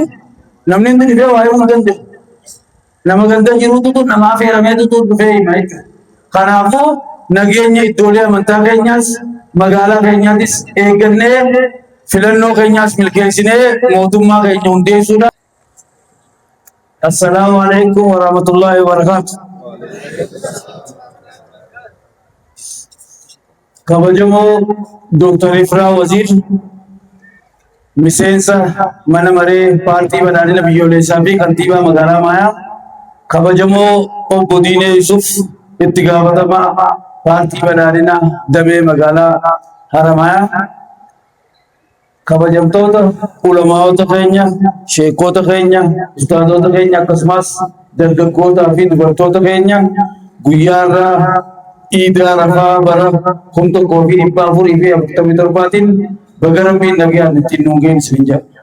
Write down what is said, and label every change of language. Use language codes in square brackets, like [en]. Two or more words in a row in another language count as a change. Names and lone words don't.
[om] Namni hundi dhufee waa himuu hin danda'u. Nama ganda jiruutu namaa feerameetu dhufee hima jechuudha. Kanaafuu nageenya iddoolee amantaa keenyaas magaalaa keenyaatis eeggannee filannoo keenyaas milkeessinee mootummaa keenya hundeessuudha. [ar] السلام عليكم ورحمة الله وبركاته. [om] Kabajamoo Dr. Ifraa Wazir, miseensa mana maree paartii badhaadhina biyyoolessaa fi kantiibaa magaalaa Maayaa, kabajamoo obbo Diinee Yusuf, itti gaafatamaa paartii badhaadhina damee magaalaa Haramayaa, kabajamtoota ulamaa'ota keenya, sheekota keenya, ustaazota keenya akkasumas dargaggootaa fi dubartoota keenya guyyaa irraa Iida Arafaa bara 1447 baga Rabbiin nagaan ittiin nu geessu jedha.